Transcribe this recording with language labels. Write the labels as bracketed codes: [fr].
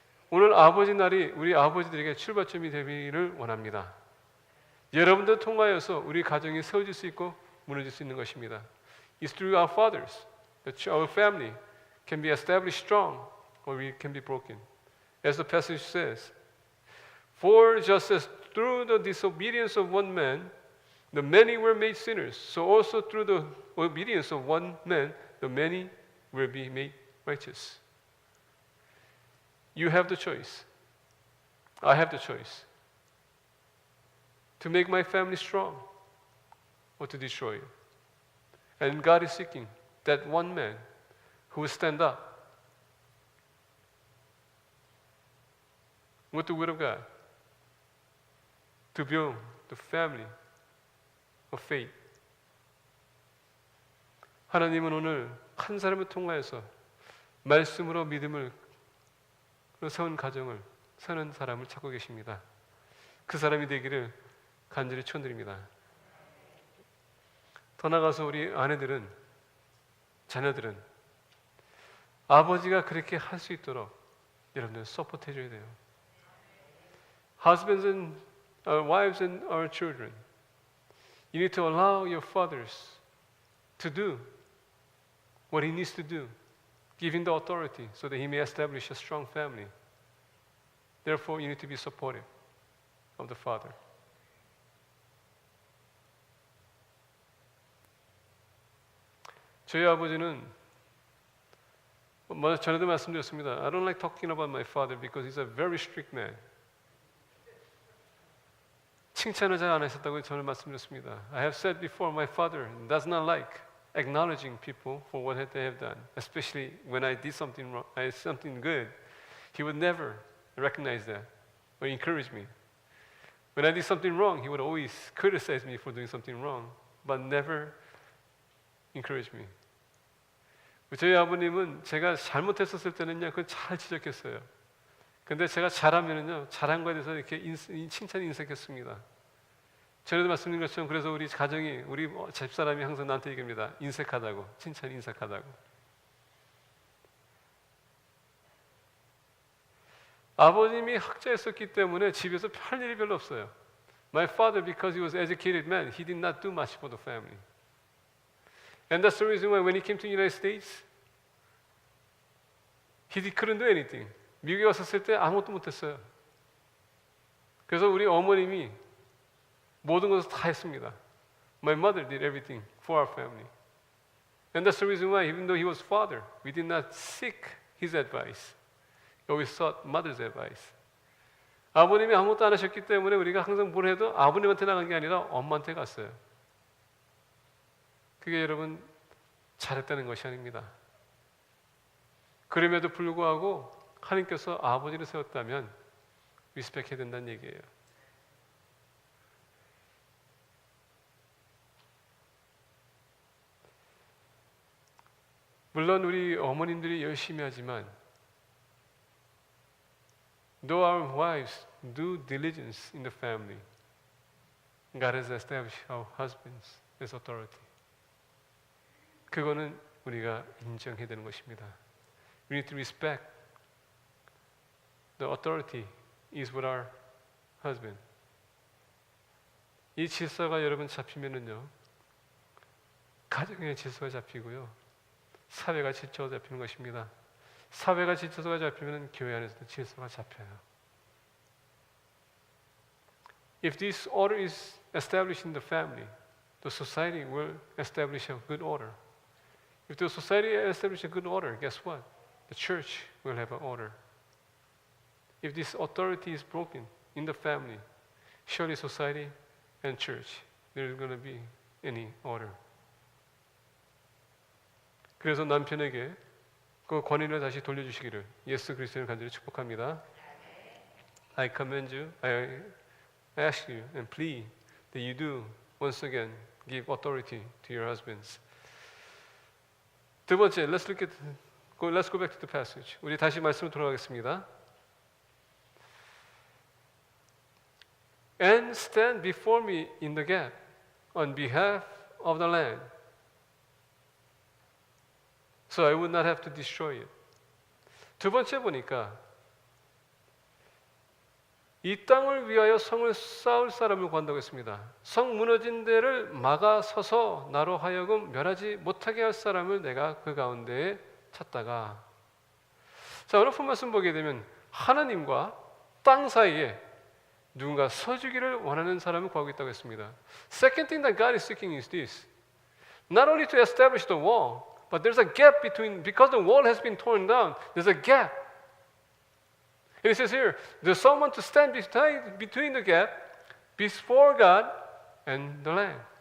[ko] 오늘 아버지 날이 우리 아버지들에게 출발점이 되기를 원합니다. 여러분들 통하여서 우리 가정이 세워질 수 있고 무너질 수 있는 것입니다. [en] It's through our fathers that our family can be established strong or we can be broken. As the passage says, For just as through the disobedience of one man, The many were made sinners. So also through the obedience of one man, the many will be made righteous. You have the choice. I have the choice. To make my family strong or to destroy it. And God is seeking that one man who will stand up with the word of God to build the family of faith. [ko] 하나님은 오늘 한 사람을 통하여서 말씀으로 믿음을 세운 가정을 세우는 사람을 찾고 계십니다. 그 사람이 되기를 간절히 축원드립니다. 더 나아가서 우리 아내들은, 자녀들은 아버지가 그렇게 할 수 있도록 여러분들 서포트 해줘야 돼요. [en] Husbands and wives and our children, you need to allow your fathers to do what he needs to do. Give him the authority so that he may establish a strong family. Therefore, you need to be supportive of the father. [ko] 저희 아버지는 전에도 말씀드렸습니다. [en] I don't like talking about my father because he's a very strict man. [ko] 칭찬을 잘 안 하셨다고 저는 말씀드렸습니다. [en] I have said before, my father does not like acknowledging people for what they have done, especially when I did something wrong, I did something good. He would never recognize that or encourage me. When I did something wrong, he would always criticize me for doing something wrong, but never encourage me. [ko] 저희 아버님은 제가 잘못했었을 때는요, 그걸 잘 지적했어요. 근데 제가 잘하면은요, 잘한 거에 대해서 이렇게 칭찬이 인색했습니다. 전에도 말씀드린 것처럼 그래서 우리 가정이, 우리 집사람이 항상 나한테 얘기합니다. 인색하다고, 칭찬이 인색하다고. 아버님이 학자였었기 때문에 집에서 할 일이 별로 없어요. [en] My father, because he was an educated man, he did not do much for the family. And that's the reason why when he came to the United States, he couldn't do anything. [ko] 미국에 왔었을 때 아무것도 못했어요. 그래서 우리 어머님이 모든 것을 다 했습니다. [en] My mother did everything for our family. And that's the reason why, even though he was father, we did not seek his advice. We always sought mother's advice. [ko] 아버님이 아무것도 안 하셨기 때문에 우리가 항상 뭘 해도 아버님한테 나간 게 아니라 엄마한테 갔어요. 그게 여러분 잘했다는 것이 아닙니다. 그럼에도 불구하고 하나님께서 아버지를 세웠다면 리스펙해야 된다는 얘기예요. 물론 우리 어머님들이 열심히 하지만 [en] though our wives do diligence in the family, God has established our husbands as authority. [ko] 그거는 우리가 인정해야 되는 것입니다. [en] We need to respect the authority is with our husband. [ko] 이 질서가 여러분 잡히면은요, 가정의 질서가 잡히고요, 사회가 질서가 잡히는 것입니다. 사회가 질서가 잡히면 교회 안에서도 질서가 잡혀요. [en] If this order is established in the family, the society will establish a good order. If the society establishes a good order, guess what? The church will have an order. If this authority is broken in the family, surely society and church, there is going to be any order. [ko] 그래서 남편에게 그 권위를 다시 돌려주시기를 예수 그리스도를 간절히 축복합니다. [en] I commend you, I ask you and plead that you do once again give authority to your husbands. [ko] 두 번째, [en] let's go back to the passage. [ko] 우리 다시 말씀으로 돌아가겠습니다. [en] And stand before me in the gap on behalf of the land, so I would not have to destroy it. [ko] 두 번째 보니까 이 땅을 위하여 성을 쌓을 사람을 구한다고 했습니다. 성 무너진 데를 막아서서 나로 하여금 멸하지 못하게 할 사람을 내가 그 가운데에 찾다가. 자, 오늘 본 말씀 보게 되면 하나님과 땅 사이에 누군가 서주기를 원하는 사람을 구하고 있다고 했습니다. [en] Second thing that God is seeking is this. Not only to establish the wall, but there's a gap between, because the wall has been torn down, there's a gap. And it says here, there's someone to stand between the gap before God and the land.